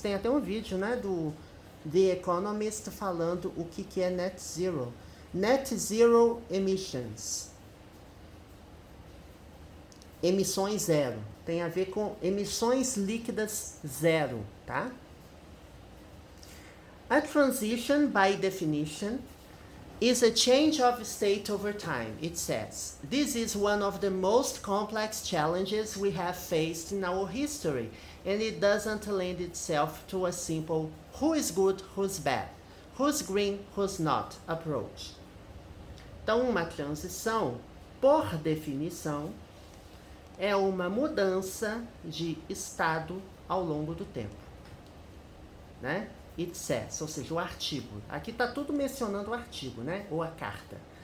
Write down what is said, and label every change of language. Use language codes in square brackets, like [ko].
[pt] Tem até um vídeo, né, do The Economist falando o que é net zero. [en] Net zero emissions. [pt] Emissões zero. Tem a ver com emissões líquidas zero, tá? [en] A transition, by definition, is a change of state over time, it says. This is one of the most complex challenges we have faced in our history, and it doesn't lend itself to a simple who is good, who's bad, who's green, who's not approach. [pt] Então, uma transição, por definição, é uma mudança de estado ao longo do tempo, né? [en] It says, [pt] ou seja, o artigo. Aqui está tudo mencionando o artigo, né? Ou a carta.